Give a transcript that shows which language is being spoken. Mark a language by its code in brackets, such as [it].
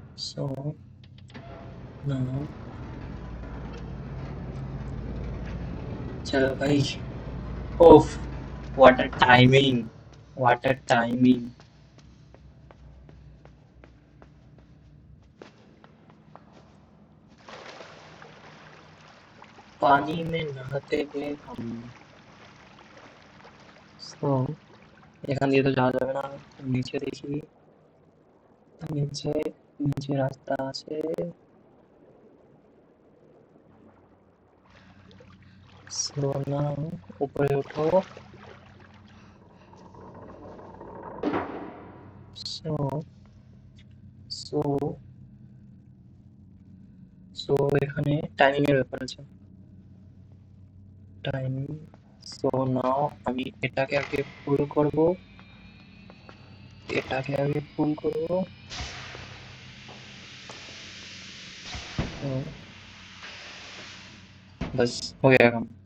[en] So now, [hi] चलो भाई. [en] ओफ, what a timing, what a timing. [hi] पानी में नहाते हुए हम. [bn] So এখান দিয়ে তো যাওয়া যাবে না, নিচে দেখি. নিচে, নিচে রাস্তা আছে. So now উপরে ওঠো. So so so এখানে টাইমিং এর ব্যাপার আছে. টাইমিং. So now আমি এটাকে আগে পুল করব, এটাকে আগে পুল করব. [hi] So बस हो गया काम.